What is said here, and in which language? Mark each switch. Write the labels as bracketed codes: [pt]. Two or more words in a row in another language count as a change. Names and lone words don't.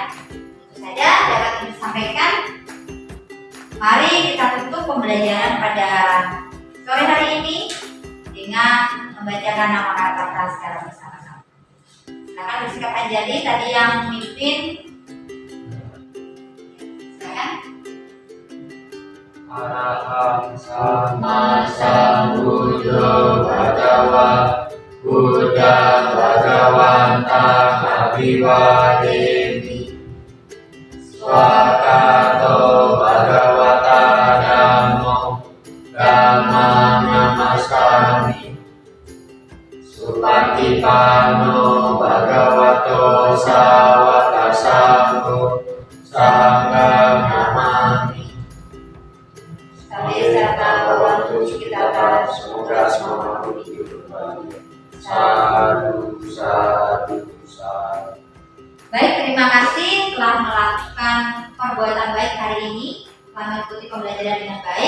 [id] Itu saja dapat Ibu sampaikan. Mari kita tutup pembelajaran pada sore hari ini dengan membacakan nama kata-kata secara bersama-sama. Silakan bersikap Anjali tadi yang memimpin. Silakan. [pi] Araham sama sambuddho bhagava Buddha bhagavanta abhivademi Swakato bhagavata dhammo dhammam namassami Supatipanno bhagavato sawaka sangho sangham namami. [id] Semoga semua hidup berbagi. [pi] Sadu, sadu, sadu. [id] Baik, terima kasih telah melakukan perbuatan baik hari ini, telah mengikuti pembelajaran dengan baik.